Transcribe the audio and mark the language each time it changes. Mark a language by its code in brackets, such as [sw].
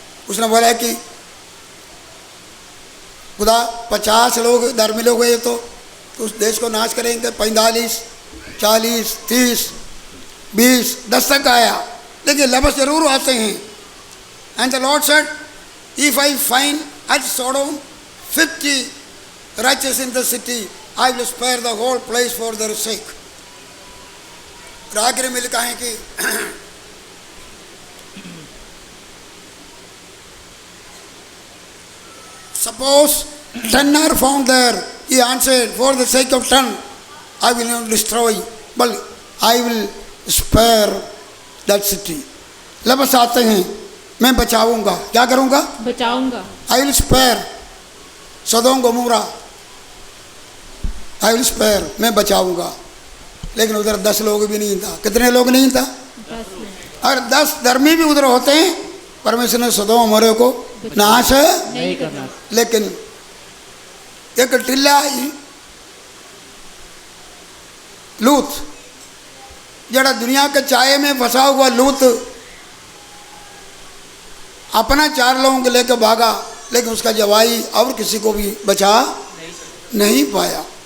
[hi] उसने बोला कि खुदा 50 लोग धर्मी लोग हुए तो उस देश को नाश करेंगे। 45, 40, 30, 20, 10 तक आया, लेकिन लबस जरूर आते हैं। [en] And the Lord said, if I find at Sodom 50 righteous in the city, I will spare the whole place for their sake. [hi] आखिर में लिखा है कि suppose [en] 10 are found there. He answered, for the sake of 10, I will not destroy, but I will spare that city. [hi] लफ्ज़ आते हैं, मैं बचाऊंगा, क्या करूंगा? बचाऊंगा। [en] I will spare Sodom Gomorrah, I will spare, [hi] मैं बचाऊंगा। लेकिन उधर 10 लोग भी नहीं था। कितने लोग नहीं था? और 10 धर्मी भी उधर होते हैं, परमेश्वर ने सदोम गमोरा को नाश नहीं करना। लेकिन एक टिल्ला लूत, जड़ा दुनिया के चाय में फंसा हुआ लूत अपना 4 लोगों को लेकर भागा, लेकिन उसका जवाई और किसी को भी बचा नहीं पाया।